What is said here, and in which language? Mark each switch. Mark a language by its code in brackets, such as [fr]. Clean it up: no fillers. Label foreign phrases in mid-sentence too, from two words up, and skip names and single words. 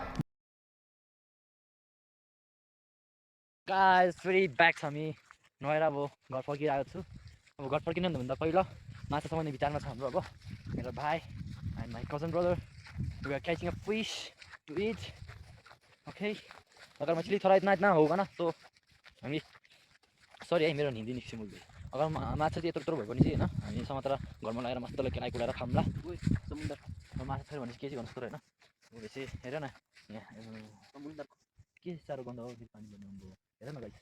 [ne] गाइस फेरि ब्याक छ हामी नुहाएर अब घर फर्किरहेको छु। अब घर फर्किनु भन्दा पहिला माछा समाउने विचारमा छ हाम्रो। अब मेरो भाइ [en] and my cousin brother we are catching a fish to eat. [ne] ओके, [hi] अगर मछली थोड़ा इतना इतना होगा ना तो [ne] हामी सरी है मेरो हिन्दी निस्कियो मुलुक। अगर माछा चाहिँ यत्रो यत्रो भयो भने चाहिँ होइन हामी समातेर घरमा लगाएर मजाले केलाइ कुलाएर खाउँला। समुद्र माछा छैन भने के चाहिँ गर्नु सक्छ होइन। भनेपछि हेर न यहाँ समुद्रको के साह्रो गन्ध हो पानी भन्नु हेर न गाइस।